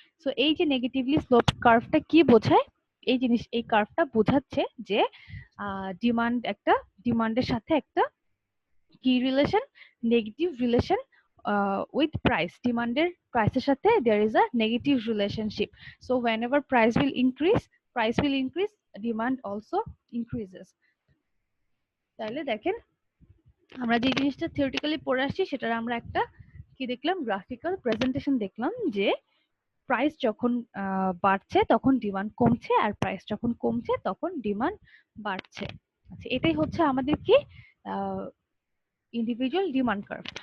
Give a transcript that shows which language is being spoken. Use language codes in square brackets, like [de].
[bn] So এই যে negatively স্লোপড কার্ভটা কি বোঝায়, এই জিনিস এই কার্ভটা বোঝাচ্ছে যে ডিমান্ড একটা ডিমান্ডের সাথে একটা কি relation, [en] Negative relation with price. [bn] ডিমান্ডের প্রাইসের সাথে [en] There is a negative relationship. So whenever price will increase, demand also increases। [bn] তাহলে দেখেন আমরা যে জিনিসটা থিওরিটিক্যালি পড়ে আসছি সেটার আমরা একটা কি দেখলাম, গ্রাফিক্যাল প্রেজেন্টেশন দেখলাম যে প্রাইস যখন বাড়ছে তখন ডিমান্ড কমছে, আর প্রাইস যখন কমছে তখন ডিমান্ড বাড়ছে। আচ্ছা, এটাই হচ্ছে আমাদের কি ইন্ডিভিজুয়াল ডিমান্ড কার্ভ।